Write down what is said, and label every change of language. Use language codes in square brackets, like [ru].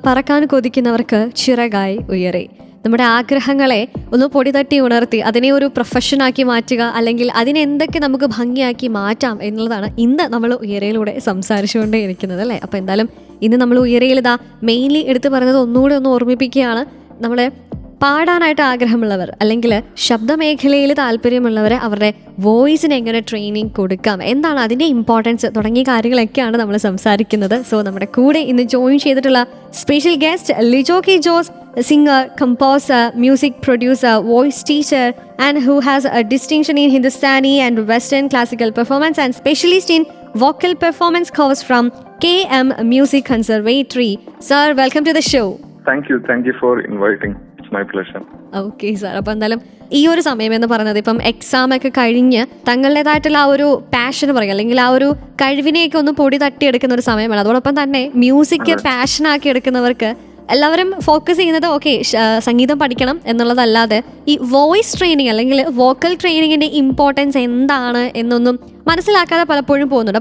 [ml] പറക്കാൻ കൊതിക്കുന്നവർക്ക് ചിറകായി ഉയരെ. നമ്മുടെ ആഗ്രഹങ്ങളെ ഒന്ന് പൊടി തട്ടി ഉണർത്തി അതിനെ ഒരു പ്രൊഫഷനാക്കി മാറ്റുക, അല്ലെങ്കിൽ അതിനെ എന്തൊക്കെ നമുക്ക് ഭംഗിയാക്കി മാറ്റാം എന്നുള്ളതാണ് ഇന്ന് നമ്മൾ ഉയരയിലൂടെ സംസാരിച്ചുകൊണ്ടേ ഇരിക്കുന്നത്, അല്ലേ? അപ്പോൾ എന്തായാലും ഇന്ന് നമ്മൾ ഉയരയിൽ ഇതാ മെയിൻലി എടുത്തു പറയുന്നത് ഒന്നുകൂടെ ഒന്ന് ഓർമ്മിപ്പിക്കുകയാണ്. നമ്മളെ പാടാനായിട്ട് ആഗ്രഹമുള്ളവർ അല്ലെങ്കിൽ ശബ്ദമേഖലയിൽ താല്പര്യമുള്ളവർ അവരുടെ വോയിസിന് എങ്ങനെ ട്രെയിനിങ് കൊടുക്കാം, എന്താണ് അതിൻ്റെ ഇമ്പോർട്ടൻസ് തുടങ്ങിയ കാര്യങ്ങളൊക്കെയാണ് നമ്മൾ സംസാരിക്കുന്നത്. സോ നമ്മുടെ കൂടെ ഇന്ന് ജോയിൻ ചെയ്തിട്ടുള്ള special guest Lijo K Jose, [en] singer, composer, music producer, voice teacher, and who has a distinction in Hindustani and Western classical performance and specialist in vocal performance course from KM Music Conservatory. Sir, welcome to the show. Thank you for inviting. It's my pleasure. [ml] Okay sir, അപ്പോൾ എന്തായാലും ഈ ഒരു സമയം എന്ന് പറയുന്നത് ഇപ്പം exam ഒക്കെ കഴിഞ്ഞ് തങ്ങളുടേതായിട്ടുള്ള ആ ഒരു പാഷൻ പറയുക, അല്ലെങ്കിൽ ആ ഒരു കഴിവിനെയൊക്കെ ഒന്ന് പൊടി തട്ടിയെടുക്കുന്ന ഒരു സമയമാണ്. അതോടൊപ്പം തന്നെ മ്യൂസിക് പാഷനാക്കി എടുക്കുന്നവർക്ക് എല്ലാവരും ഫോക്കസ് ചെയ്യുന്നത് ഓക്കെ സംഗീതം പഠിക്കണം എന്നുള്ളതല്ലാതെ ഈ വോയിസ് ട്രെയിനിങ് അല്ലെങ്കിൽ വോക്കൽ ട്രെയിനിങ്ങിൻ്റെ ഇമ്പോർട്ടൻസ് എന്താണ് എന്നൊന്നും മനസ്സിലാക്കാതെ പലപ്പോഴും പോകുന്നുണ്ട്.